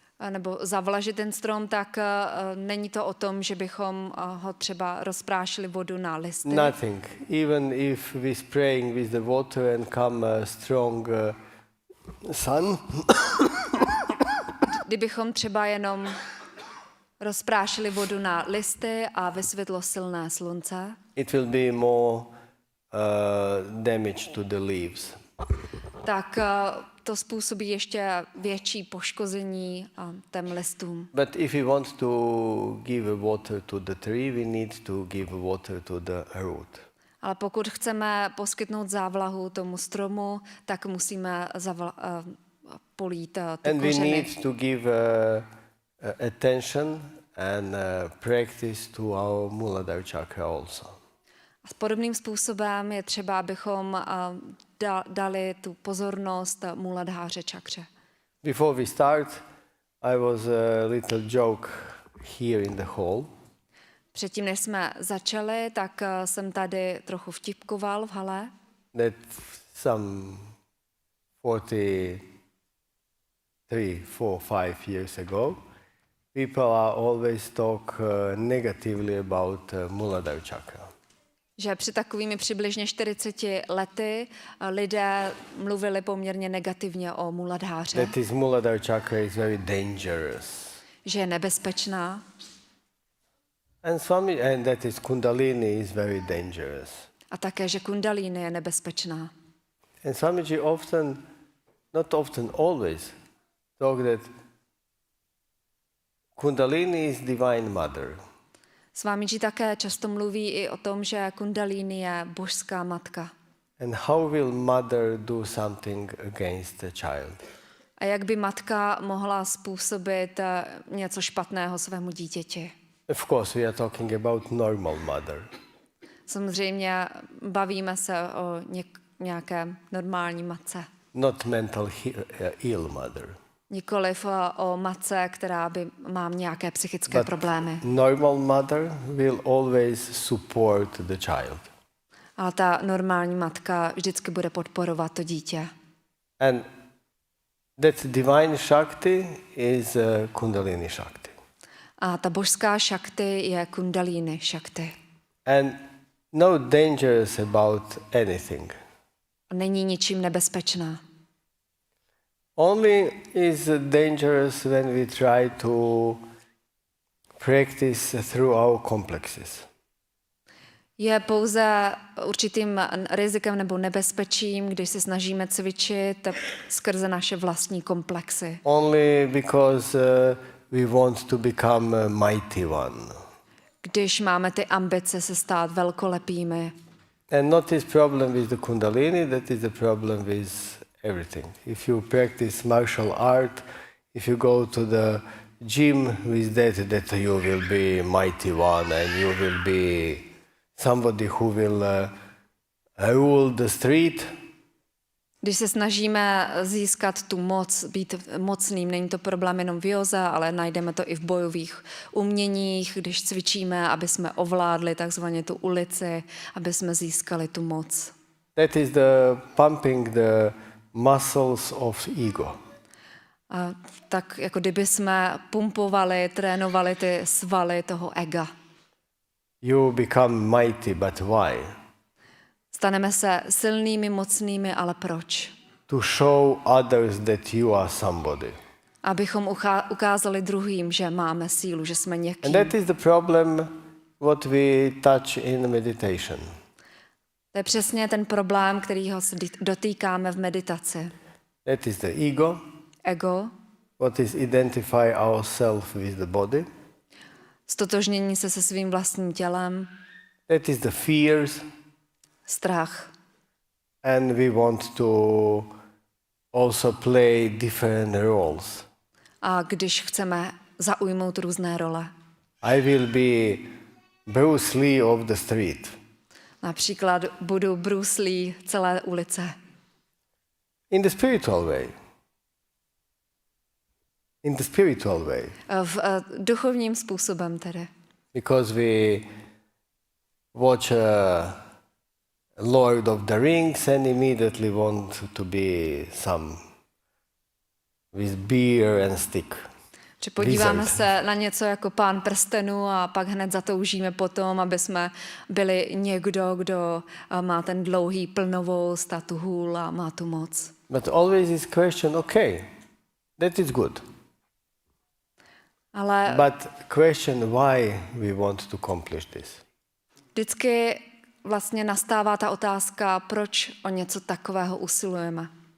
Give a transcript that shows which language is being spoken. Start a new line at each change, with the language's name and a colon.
Czech: nebo zavlažit ten strom, tak není to o tom, že bychom ho třeba rozprášili vodu na listy.
English: Nothing. Even if we spraying with the water and come a strong sun,
Czech: Kdybychom třeba jenom rozprášili vodu na listy a vysvětlo silné slunce,
English: it will be more damage to the leaves.
Czech: tak to způsobí ještě větší poškození těm listům.
English: But if we want to give water to the tree, we need to give water to the root.
Czech: Ale pokud chceme poskytnout závlahu tomu stromu, tak musíme polít ty
English: And we
Czech: kořeny.
English: need to give attention and practice to our Muladhara chakra also.
Czech: A podobným způsobem je třeba, abychom dali tu pozornost Muladháře čakře.
English: Before we start, I was a little joke here in the hall.
Czech: Předtím, než jsme začali, tak jsem tady trochu vtipkoval v hale,
English: That some 43, 4, 5 years ago, people are always talk negatively about Muladhara chakra.
Czech: že před takovými přibližně 40 lety lidé mluvili poměrně negativně o Muladháře,
English: That is Muladhara chakra is very dangerous.
Czech: že je nebezpečná.
English: And that is Kundalini is very dangerous.
Czech: A také, že kundalíny je nebezpečná.
English: And Swamiji often, not often, always talk that Kundalini is Divine Mother.
Czech: Swamiji také často mluví i o tom, že kundalíny je božská matka.
English: And how will mother do something against the child?
Czech: A jak by matka mohla způsobit něco špatného svému dítěti?
English: Of course, we are talking about normal mother.
Czech: Samozřejmě bavíme se o nějaké normální matce.
English: Not mental ill mother.
Czech: Nikoliv o matce, která by má nějaké psychické problémy.
English: Normal mother will always support the child.
Czech: Ale ta normální matka vždycky bude podporovat to dítě.
English: And that divine Shakti is Kundalini Shakti.
Czech: A ta božská šakti je kundalíny šakti.
English: And no dangerous about anything.
Czech: Není ničím nebezpečná.
English: Only is dangerous when we try to practice through our complexes.
Czech: Je pouze určitým rizikem nebo nebezpečím, když se snažíme cvičit skrze naše vlastní komplexy.
English: Only because we want to become a mighty one.
Czech: Když máme ty ambice se stát velkolepými.
English: And not this problem with the Kundalini, that is the problem with everything. If you practice martial art, if you go to the gym with that you will be mighty one and you will be somebody who will rule the street.
Czech: Když se snažíme získat tu moc, být mocným, není to problém jenom v józe, ale najdeme to i v bojových uměních, když cvičíme, aby jsme ovládli takzvaně tu ulici, aby jsme získali tu moc.
English: That is the pumping the muscles of ego.
Czech: A tak jako kdyby jsme pumpovali, trénovali ty svaly toho ega.
English: You become mighty, but why?
Czech: Staneme se silnými, mocnými, ale proč?
English: To show others that you are somebody.
Czech: Abychom ukázali druhým, že máme sílu, že jsme
English: And
Czech: někým.
English: that is the problem what we touch in meditation.
Czech: To je přesně ten problém, kterýho se dotýkáme v meditaci.
English: That is the ego,
Czech: Ego,
English: what is identify ourselves with the body.
Czech: stotožnění se se svým vlastním tělem,
English: That is the fears,
Czech: strach.
English: and we want to also play different roles.
Czech: a když chceme zaujmout různé role.
English: I will be Bruce Lee of the street.
Czech: Například budu Bruce Lee celé ulice.
English: In the spiritual way. In the spiritual way.
Czech: V duchovním způsobem tedy.
English: Because we watch Lord of the Rings and immediately want to be some with beer and stick.
Czech: Že podíváme
English: Wizard.
Czech: se na něco jako Pán prstenů a pak hned zatoužíme potom, aby jsme byli někdo, kdo má ten dlouhý plnovost a tu hůl a má tu moc.
English: But always is question, okay, that is good.
Czech: Ale
English: But question why we want to accomplish this.
Czech: vždycky vlastně nastává ta otázka, proč o něco takového usilujeme.